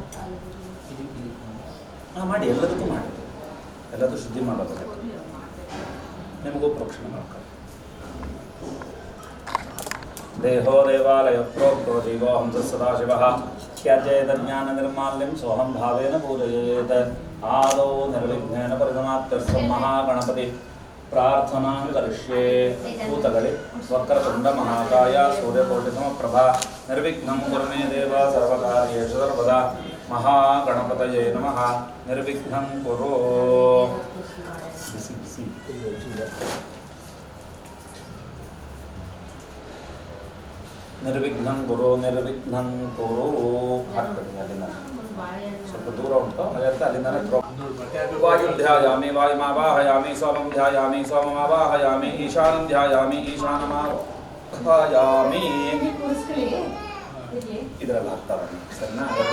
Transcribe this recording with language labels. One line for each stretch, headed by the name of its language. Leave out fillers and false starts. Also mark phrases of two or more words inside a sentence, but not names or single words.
Kannada: ಹಾಂ ಮಾಡಿ, ಎಲ್ಲದಕ್ಕೂ ಮಾಡಿ, ಎಲ್ಲದೂ ಶುದ್ಧಿ ಮಾಡೋದು, ನಿಮಗೂ ಪ್ರೋಕ್ಷಣೆ ಮಾಡಬೇಕು.
Sanskrit: ದೇಹೋ ದೇವಾಲಯ ಪ್ರೋಕ್ತೋ ಜೀವೋ ಹಂಸ ಸದಾಶಿವಃ ತ್ಯಾಜ್ಯೇತಜ್ಞಾನ ನಿರ್ಮಾಲ್ಯಂ ಸೋಹಂ ಭಾವೇನ ಪೂಜಯೇತ್. ಆದೌ ನಿರ್ವಿಘ್ನೇನ ಪರಿಸಮಾಪ್ತಿರ್ಥ ಮಹಾಗಣಪತಿ ಪ್ರಾರ್ಥನಾಂ ಕರಿಷ್ಯೆ. ಭೂತಗಳಿ ವಕ್ರತುಂಡ ಮಹಾಕಾಯ ಸೂರ್ಯಕೋಟಿ ಸಮಪ್ರಭಾ ನಿರ್ವಿಘ್ನಂ ಕುರು ಮೇ ದೇವ ಸರ್ವಕಾರ್ಯೇಷು ಸರ್ವದಾ. ಮಹಾಗಣಪತಯೇ ನಮಃ. ನಿರ್ವಿಘ್ನಂ ಕುರು. ಬಿಸಿ ಬಿಸಿ ನಿರ್ವಿಘ್ನಂ ಗುರು ನಿರ್ವಿಘ್ನಂ ಕುರು.
Kannada: ಹಾಕ್ತೀನಿ ಅಲ್ಲಿಂದ ಸ್ವಲ್ಪ ದೂರ ಉಂಟು, ಅದಕ್ಕೆ ಅಲ್ಲಿಂದನೇ
Sanskrit: ವಾಯುಂ ಧ್ಯಾಯಾಮಿ ವಾಯುಮಾವಾಹಯಾಮಿ ಸೋಮಂ ಧ್ಯಾಯಾಮಿ ಸೋಮಮಾವಾಹಯಾಮಿ ಈಶಾನಂ ಧ್ಯಾಯಾಮಿ ಈಶಾನಮಾವಾಹಯಾಮಿ.
Kannada: ಇದರಲ್ಲಿ ಹಾಕ್ತಾರೆ ಸರಿನಾ?